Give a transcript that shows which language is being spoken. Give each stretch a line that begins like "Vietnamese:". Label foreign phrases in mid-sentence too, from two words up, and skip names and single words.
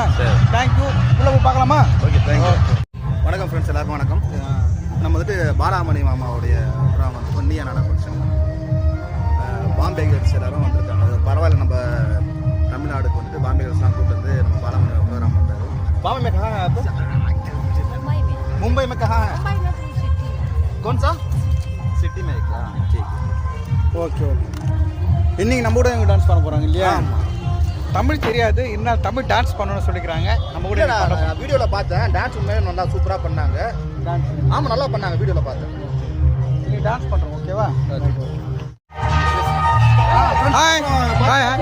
Tamil: தேங்க்யூ. உள்ளே போய் பார்க்கலாமா? ஓகே, தேங்க்யூ. வணக்கம் ஃப்ரெண்ட்ஸ், எல்லாருக்கும் வணக்கம். நம்ம பாலாமணி மாமாவுடைய ப்ரோக்ராம் நீயா நானா ஃபங்க்ஷன்
English: Bombay girls
Tamil: எல்லாரும் வந்திருக்காங்க. பரவாயில்ல, நம்ம தமிழ்நாடுக்கு
English: Bombay girls
Tamil: கூப்பிட்டு நம்ம பாலாமணி ப்ரோக்ராம் பண்ணுறாரு.
Hindi: बाम्बे में कहाँ है आप? मुंबई में कहाँ है? कौन सा सिटी में? क्या ठीक.
Tamil: ஓகே. இன்னைக்கு நம்ம கூட இவங்க டான்ஸ் பண்ண போகிறாங்க இல்லையா? தமிழ் தெரியாது, என்ன தமிழ் டான்ஸ் பண்ணணும்னு சொல்லிக்கிறாங்க. நம்ம கூட வீடியோவில் பார்த்தேன், டான்ஸ் உண்மையாக நல்லா சூப்பராக பண்ணாங்க. ஆமாம், நல்லா பண்ணாங்க, வீடியோவில் பார்த்தேன். நீங்கள் டான்ஸ் பண்ணுறோம், ஓகேவா? ஹாய் ஹாய் ஹாய்.